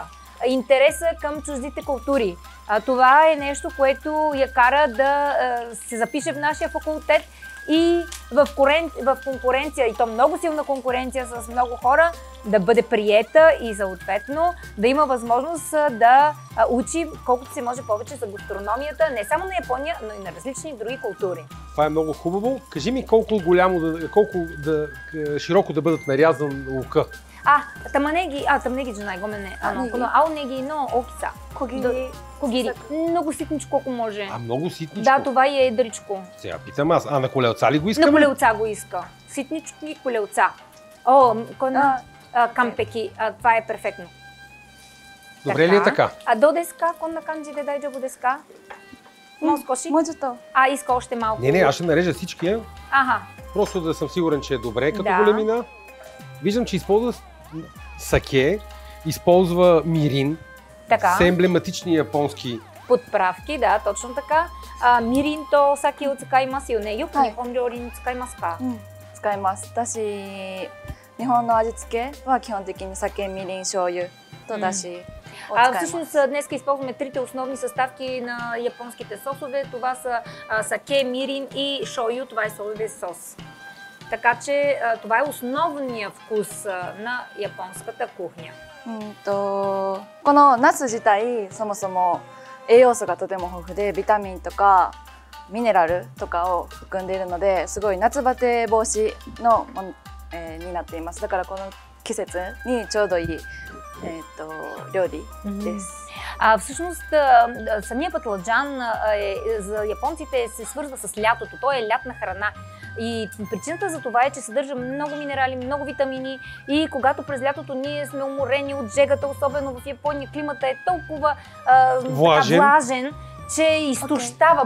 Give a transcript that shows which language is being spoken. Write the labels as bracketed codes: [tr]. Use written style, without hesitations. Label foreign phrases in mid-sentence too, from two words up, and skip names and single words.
[bg] Интереса към чуждите култури. Това е нещо, което я кара да се запише в нашия факултет и в конкуренция, и то много силна конкуренция с много хора, да бъде приета и съответно да има възможност да учи колкото се може повече за гастрономията, не само на Япония, но и на различни други култури. Това е много хубаво. Кажи ми колко широко да бъдат нарязан лука. [ja] 玉ねぎじゃない、ごめんね。この青ネギの大きさ。小切り。 [bg] Много ситничко, ако може. Много ситничко? Да, това е едричко. Сега питам аз, на колелца ли го искаме? На колелца го иска. Ситничко и колелца. Кампеки. Това е перфектно. Добре ли е така? [ja] どうですか、こんな感じで大丈夫ですか? [bg] Москоши? Иска още малко. Не, аз ще нарежа всичкия. Аха. Просто да съм сигурен, че е добре като големина. Виждам, че използва саке, използва мирин. Така. Са емблематични японски подправки, да, точно така. [ja] みりんと酒を使いますよね。よく日本料理に使いますか？使います。だし、日本の味付けは基本的に酒、みりん、醤油とだしを使います。 [bg] Всъщност днес използваме трите основни съставки на японските сосове. Това са саке, мирин и шою. Това е соевия сос. Така че това е основният вкус на японската кухня. [ja] このナス自体そもそも栄養素がとても豊富でビタミンとかミネラルとかを含んでいるのですごい夏バテ防止のになっています。だからこの季節にちょうどいい料理です。 [bg] Всъщност самия патладжан за японците се свързва с лятото. Той е лятна храна. И причината за това е, че съдържа много минерали, много витамини и когато през лятото ние сме уморени от жегата, особено в Япония, климата е толкова влажен, че изтощава.